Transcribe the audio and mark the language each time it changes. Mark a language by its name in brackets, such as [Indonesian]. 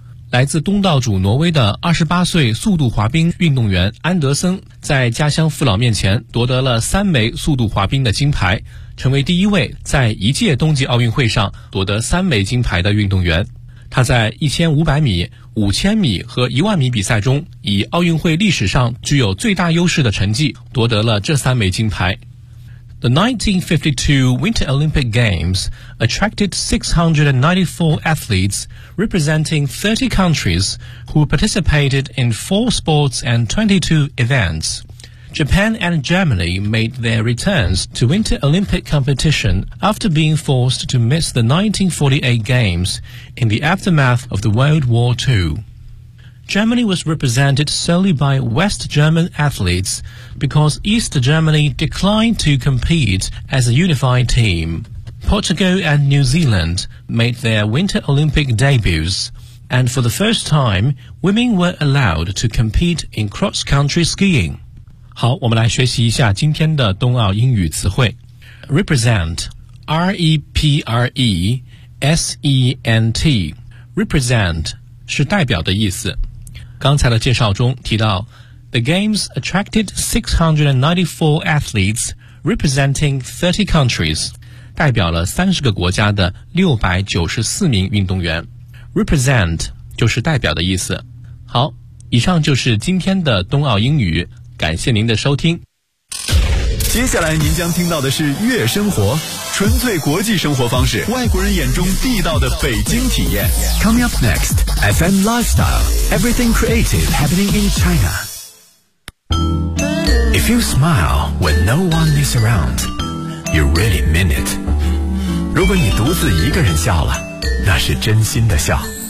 [Chinese] 来自东道主挪威的28岁速度滑冰运动员安德森在家乡父老面前夺得了3枚速度滑冰的金牌，成为第一位在一届冬季奥运会上夺得3枚金牌的运动员。他在1500米、5000米和1万米比赛中以奥运会历史上具有最大优势的成绩夺得了这3枚金牌。 [English] The 1952 Winter Olympic Games attracted 694 athletes representing 30 countries who participated in 4 sports and 22 events. Japan and Germany made their returns to Winter Olympic competition after being forced to miss the 1948 Games in the aftermath of the World War II. Germany was represented solely by West German athletes because East Germany declined to compete as a unified team. Portugal and New Zealand made their Winter Olympic debuts, and for the first time, women were allowed to compete in cross-country skiing. [Chinese] 好，我们来学习一下今天的冬奥英语词汇。 [English] Represent, R-E-P-R-E-S-E-N-T, represent [Chinese] 是代表的意思。刚才的介绍中提到 [English] The games attracted 694 athletes representing 30 countries, [Chinese] 代表了30个国家的694名运动员。 Represent 就是代表的意思。好，以上就是今天的冬奥英语，感谢您的收听。接下来您将听到的是悦生活，纯粹国际生活方式，外国人眼中地道的北京体验。 [English] Coming up next, FM Lifestyle, everything creative happening in China. If you smile when no one is around, you really mean it. [Chinese] 如果你独自一个人笑了，那是真心的笑。